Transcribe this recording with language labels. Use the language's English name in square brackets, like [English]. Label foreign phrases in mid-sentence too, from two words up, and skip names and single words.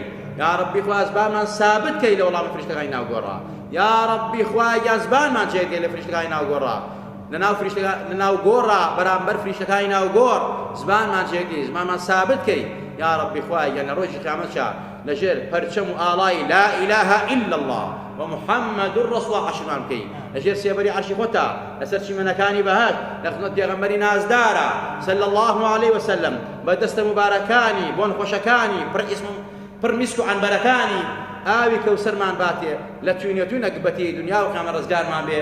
[Central Kurdish] یا ڕەبی خوای زبانمان سابت کەی لە وەڵامی فریشتەکانی ناوگۆڕا. یا ڕەبی خوای زبانمان جێگەی لە فریشتەکانی ناوگۆڕا، لەناو گۆڕا بەرامبەر فریشتەکانی ناوگۆڕ زبانمان جێگەی، زبانمان سابت کەی. یا ڕەبی خوای لە ڕۆژی قیامەتشا لەژێر پەرچەم و ئاڵای [Arabic] لا ئیلاهە ئیلا الله ومحمد رسول الله [Central Kurdish] عشرمان بکەی، لەژێر سێبەری عەرشی خۆتا، لەسەر چیمەنەکانی بەهەشت، لە خزمەت پێغەمبەری نازدارە [Arabic] صلی الله علیه وسلم، [Central Kurdish] بە دەستە مبارەکانی بۆ نەخۆشەکانی پڕ میسک و عنبەرەکانی ئاوی کەوسەرمان باتێ، لە توێنێتوونە گبەتی دنیا و قیامەت ڕزگارمان بێ.